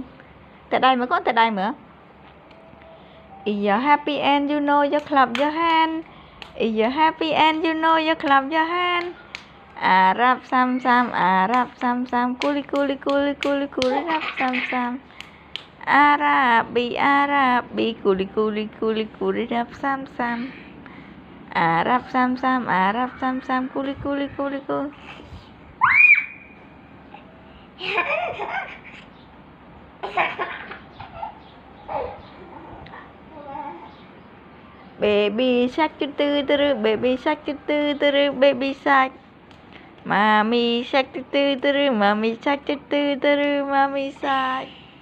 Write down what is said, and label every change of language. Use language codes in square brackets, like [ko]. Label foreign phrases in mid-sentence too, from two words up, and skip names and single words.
[vi] Tại đây mà con tại đây mà. [en] Is you happy and you know you clap your hand. Is you happy and you know you clap your hand. Arab sam sam, Arab sam sam, culi culi culi culi culi rap sam sam. Arabi Arabi, culi culi culi culi rap sam sam. Arab sam sam, Arab sam sam, culi culi culi culi. Baby shark tu tu tu, baby shark tu tu tu, baby shark. Mommy shark tu tu tu, mommy shark tu tu tu, mommy shark.